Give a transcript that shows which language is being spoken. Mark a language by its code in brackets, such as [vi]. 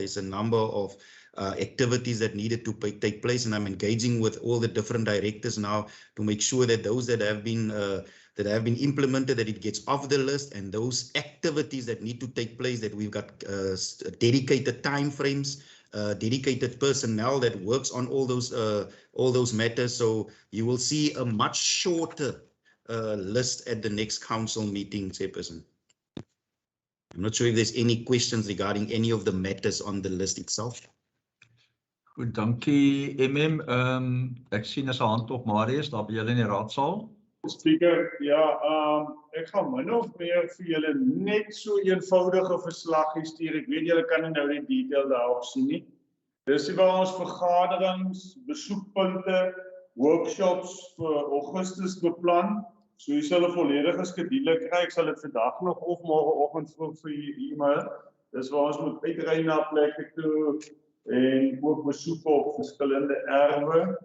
[en] There's a number of activities that needed to take place, and I'm engaging with all the different directors now to make sure that those that have been implemented, that it gets off the list, and those activities that need to take place, that we've got dedicated time frames, dedicated personnel that works on all those matters. So you will see a much shorter list at the next council meeting, Chairperson. I'm not sure if there's any questions regarding any of the matters on the list itself. [af] Goed, dankie MM. Ek sien as 'n hand op Marius daar by julle in die raadsaal. Speaker, ja, ek gaan min of meer vir julle net so eenvoudige verslaggie stuur. Ek weet julle kan nie nou die detail daarop sien nie. Dis waar ons vergaderings, besoekpunte, workshops vir Augustus beplan. So jy sal 'n volledige skedule kry. Ek sal dit vandag nog of môreoggend vir u e-mail. Dis waar ons moet uitry na plekke toe en ook besoek op verskillende erwe.